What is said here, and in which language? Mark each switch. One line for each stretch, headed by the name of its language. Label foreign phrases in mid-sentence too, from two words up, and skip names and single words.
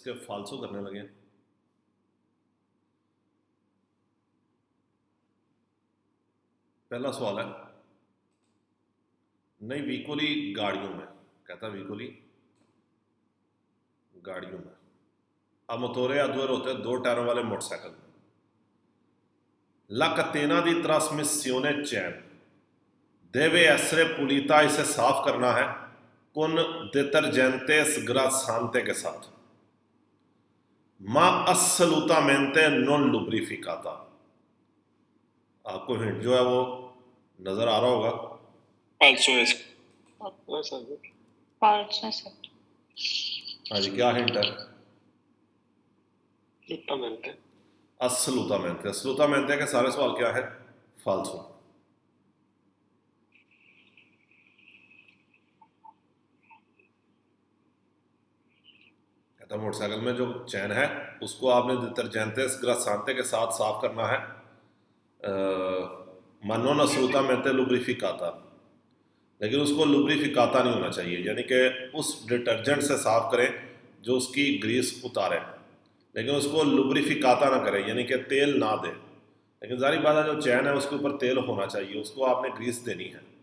Hindi: इसके फालसू करने लगे। पहला सवाल है,
Italian: nei veicoli
Hindi: गाड़ियों में, कहता वीकोली गाड़ियों में
Italian: a motore a due ruote,
Hindi: दो टायरों वाले मोटरसाइकिल में,
Italian: la catena di trasmissione c'è, deve essere pulita,
Hindi: इसे साफ करना है
Italian: con detergente sgrassante
Hindi: के साथ,
Italian: ma assolutamente non lubrificata।
Hindi: आपको हिंट जो है वो नजर आ रहा होगा। फाल्सो है फाल्सो सर। हाँ जी, क्या हिंट है?
Italian: assolutamente
Hindi: assolutamente के सारे सवाल क्या है? फाल्सो। कहता मोटरसाइकिल में जो चैन है उसको आपने
Italian: detergente sgrassante
Hindi: के साथ साफ करना है,
Italian: ma non assolutamente lubrificata,
Hindi: लेकिन उसको लुब्रिफिकाता नहीं होना चाहिए, यानी कि उस डिटर्जेंट से साफ करें जो उसकी ग्रीस उतारे, लेकिन उसको लुब्रिफिकाता ना करें, यानी कि तेल ना दे। लेकिन जारी बात है जो चैन है उसके ऊपर तेल होना चाहिए, उसको आपने ग्रीस देनी है।